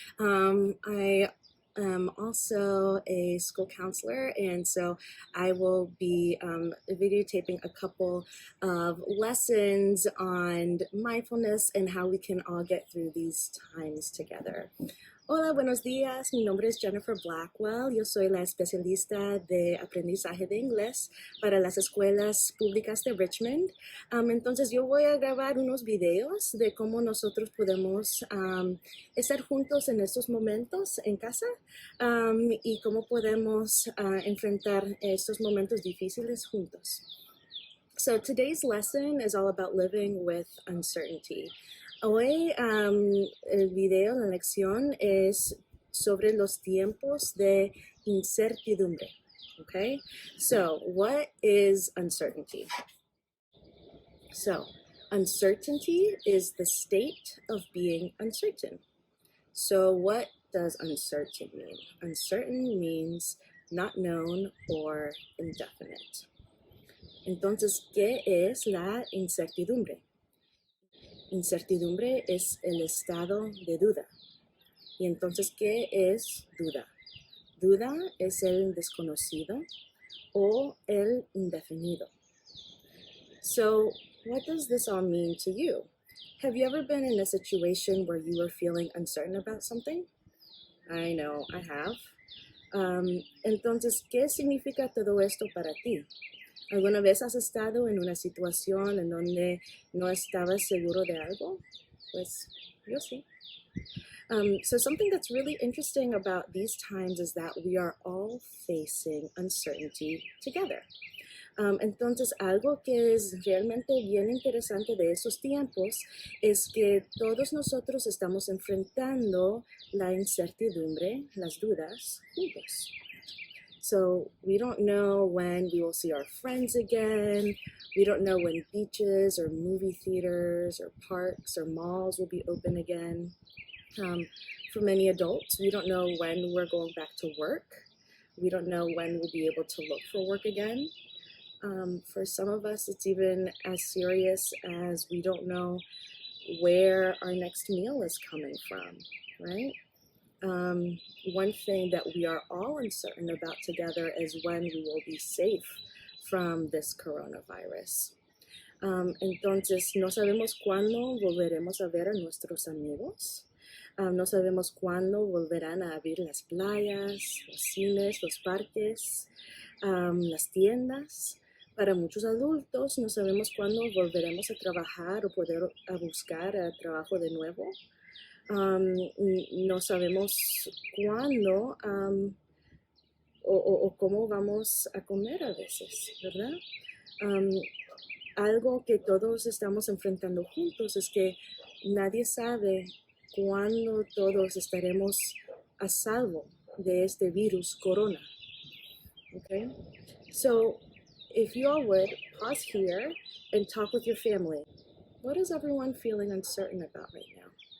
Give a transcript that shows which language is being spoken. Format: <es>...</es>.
<en>I am also a school counselor, and so I will be videotaping a couple of lessons on mindfulness and how we can all get through these times together.</en> <es>Hola, buenos días. Mi nombre es Jennifer Blackwell. Yo soy la especialista de aprendizaje de inglés para las escuelas públicas de Richmond. Entonces yo voy a grabar unos videos de cómo nosotros podemos estar juntos en estos momentos en casa y cómo podemos enfrentar estos momentos difíciles juntos.</es> <en>So today's lesson is all about living with uncertainty.</en> <es>Hoy el video, la lección es sobre los tiempos de incertidumbre.</es> <en>Okay, so what is uncertainty? So uncertainty is the state of being uncertain. So what does uncertain mean? Uncertain means not known or indefinite.</en> <es>Entonces, ¿qué es la incertidumbre? Incertidumbre es el estado de duda. Y entonces, ¿qué es duda? Duda es el desconocido o el indefinido.</es> <en>So, what does this all mean to you? Have you ever been in a situation where you were feeling uncertain about something? I know, I have.</en> <es>Entonces, ¿qué significa todo esto para ti? ¿Alguna vez has estado en una situación en donde no estabas seguro de algo? Pues yo sí.</es> <en>So something that's really interesting about these times is that we are all facing uncertainty together.</en> <es>Entonces, algo que es realmente bien interesante de esos tiempos es que todos nosotros estamos enfrentando la incertidumbre, las dudas, juntos.</es> <en>So we don't know when we will see our friends again. We don't know when beaches or movie theaters or parks or malls will be open again. For many adults, we don't know when we're going back to work. We don't know when we'll be able to look for work again. For some of us, it's even as serious as we don't know where our next meal is coming from, right? One thing that we are all uncertain about together is when we will be safe from this coronavirus.</en> <es>Entonces, no sabemos cuándo volveremos a ver a nuestros amigos. No sabemos cuándo volverán a abrir las playas, los cines, los parques, las tiendas. Para muchos adultos, no sabemos cuándo volveremos a trabajar o poder a buscar trabajo de nuevo. No sabemos cuándo o cómo vamos a comer a veces, ¿verdad? Algo que todos estamos enfrentando juntos es que nadie sabe cuándo todos estaremos a salvo de este virus corona.</es> <en>Okay? So, if you all would, pause here and talk with your family. What is everyone feeling uncertain about right now?</en>